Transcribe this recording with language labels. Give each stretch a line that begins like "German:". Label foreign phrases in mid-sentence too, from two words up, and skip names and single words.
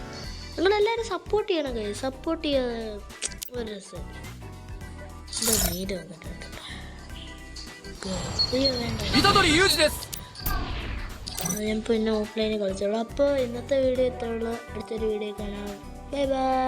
Malayalam: നിങ്ങളെല്ലാവരും സപ്പോർട്ട് ചെയ്യണം ഗൈസ്. സപ്പോർട്ട് ചെയ്ത് ഒരു രസം. ഇത് നീര് വന്നിട്ടുണ്ട്. അയ്യോ വേണ്ട,
Japanese: 虎杖裕二です。
Malayalam: ഞാൻ പിന്നെ ഓഫ്ലൈനിൽ കളിച്ചോളൂ. അപ്പോൾ ഇന്നത്തെ വീഡിയോ ഇത്രയുള്ളൂ. അടുത്തൊരു വീഡിയോ കാണാം.
English: bye bye.